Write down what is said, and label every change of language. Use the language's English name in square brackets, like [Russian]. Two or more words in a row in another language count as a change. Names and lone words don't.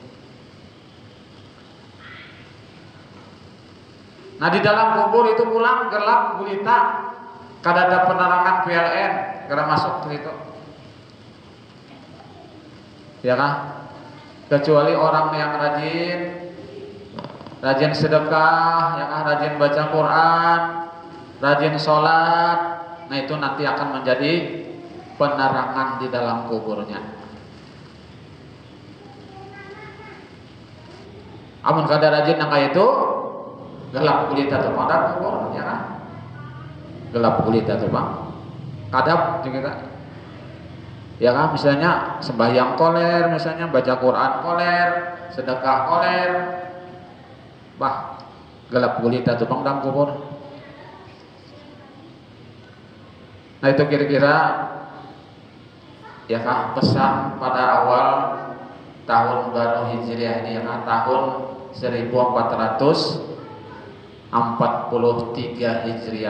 [Banjar] Nah di dalam kubur itu pulang gelap gulita, kada ada penerangan PLN, kada masuk ke situ, ya kan. Kecuali orang yang rajin sedekah, ya kan, rajin baca Quran, rajin sholat. Nah itu nanti akan menjadi penerangan di dalam kuburnya. Amun kada rajin nang itu gelap gulita tuh pada kubur, ya kan. Gelap gulita tuh bang, kadap juga, ya kan. Misalnya sembahyang koler, misalnya baca Quran koler, sedekah koler, bah gelap gulita tuh bang dalam kubur. Nah itu kira-kira, ya kan, pesan pada awal tahun baru Hijriah ini, ya kan, tahun 1443 Hijriah.